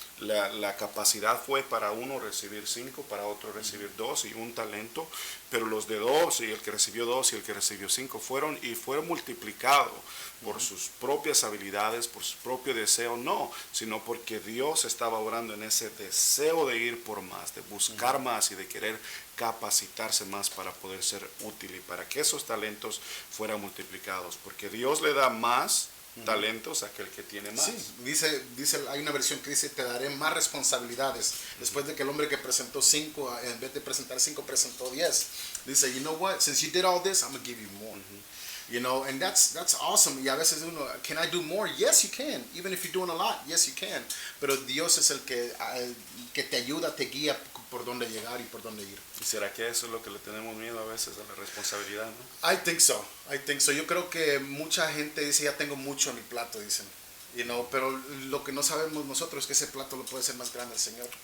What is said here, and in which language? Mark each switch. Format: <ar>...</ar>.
<es>La capacidad fue para uno recibir 5, para otro recibir 2 y un talento, pero los de 2 y el que recibió 2 y el que recibió 5 fueron multiplicados por sus propias habilidades, por su propio deseo, no, sino porque Dios estaba obrando en ese deseo de ir por más, de buscar más y de querer capacitarse más para poder ser útil y para que esos talentos fueran multiplicados, porque Dios le da más talentos a aquel que tiene más. Sí, dice, hay una versión que dice, te daré más responsabilidades. Después de que el hombre que presentó 5, en vez de presentar 5, presentó 10.</es> <en>Dice, you know what, since you did all this, I'm going to give you more. You know, and that's awesome.</en> <es>Y a veces uno,</es> <en>can I do more? Yes, you can. Even if you're doing a lot, yes, you can.</en> <es>Pero Dios es el que te ayuda, te guía por dónde llegar y por dónde ir. ¿Y será que eso es lo que le tenemos miedo a veces, a la responsabilidad, no?</es> <en>I think so.</en> <es>Yo creo que mucha gente dice, ya tengo mucho en mi plato, dicen.</es> <en>You know,</en> <es>pero lo que no sabemos nosotros es que ese plato lo puede ser más grande el Señor.</es>